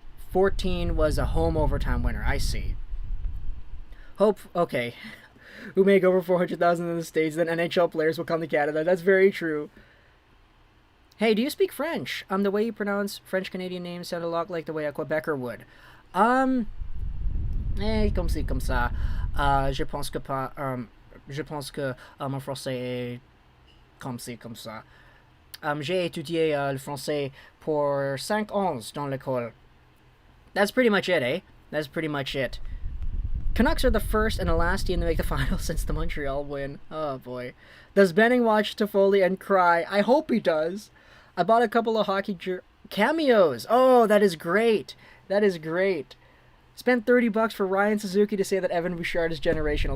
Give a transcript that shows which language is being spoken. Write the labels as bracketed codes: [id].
[en] 14 was a home overtime winner. I see. Hope, okay. Who make over 400,000 in the States, then NHL players will come to Canada. That's very true. Hey, do you speak French? The way you pronounce French Canadian names sound a lot like the way a Quebecer would. [fr] Comme ci, comme ça. Je pense que pas, je pense que mon français est comme ci, comme ça. J'ai étudié le français pour 5 ans dans l'école. [en] That's pretty much it, eh? That's pretty much it. Canucks are the first and the last team to make the finals since the Montreal win. Oh boy. Does Benning watch Toffoli and cry? I hope he does. I bought a couple of hockey cameos. Oh, that is great. That is great. Spent $30 for Ryan Suzuki to say that Evan Bouchard is generational.